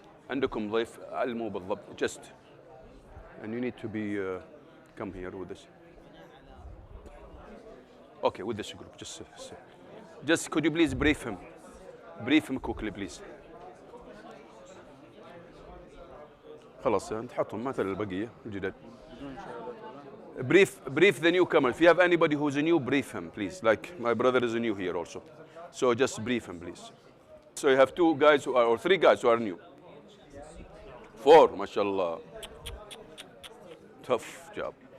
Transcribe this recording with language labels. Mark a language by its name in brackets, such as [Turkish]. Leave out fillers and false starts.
[Arabic] عندكم ضيف علموا بالضبط. [English] Just. And you need to be. Come here with this. Okay, with this group. Just could you please brief him? Brief him quickly, please. [Arabic] خلاص تحطهم مثل البقية الجداد. [English] Brief the newcomer. If you have anybody who's new, brief him, please. Like my brother is new here also. So just brief him, please. So you have 2 guys who are, or 3 guys who are new. 4, mashallah. Tough job.